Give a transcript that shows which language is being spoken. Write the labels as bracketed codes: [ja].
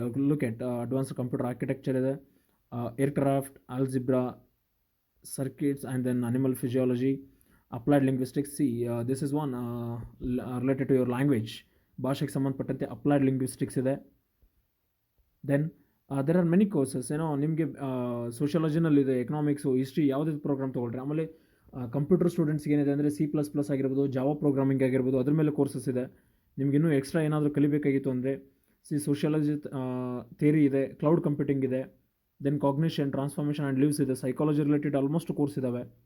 [en] Look at advanced computer architecture ಇದೆ, aircraft, algebra, circuits, and then animal physiology, applied linguistics. This is one related to your language. [kn] ಭಾಷೆಗೆ ಸಂಬಂಧಪಟ್ಟಂತೆ applied linguistics ಇದೆ. [en] Then there are many courses. [kn] ನಿಮಗೆ ಸೋಷಿಯಾಲಜಿನಲ್ಲಿದೆ, economics, history, ಯಾವುದೇ program ತೊಗೊಳ್ರಿ. ಆಮೇಲೆ computer ಸ್ಟೂಡೆಂಟ್ಸ್ಗೆ ಏನಿದೆ ಅಂದರೆ C++ ಆಗಿರ್ಬೋದು, ಜಾವಾ ಪ್ರೋಗ್ರಾಮಿಂಗ್ ಆಗಿರ್ಬೋದು, ಅದ್ರ ಮೇಲೆ ಕೋರ್ಸಸ್ ಇದೆ. ನಿಮ್ಗೆ ಇನ್ನೂ ಎಕ್ಸ್ಟ್ರಾ ಏನಾದರೂ ಕಲಿಬೇಕಾಗಿತ್ತು ಅಂದರೆ ಸೋಷಿಯಾಲಜಿ ಥಿಯರಿ ಇದೆ, ಕ್ಲೌಡ್ ಕಂಪ್ಯೂಟಿಂಗ್ ಇದೆ, then cognition, transformation and leaves ಇದೆ, ಸೈಕಾಲಜಿ ರಿಲೇಟೆಡ್ ಆಲ್ಮೋಸ್ಟ್ ಕೋರ್ಸ್ ಇದ್ದಾವೆ.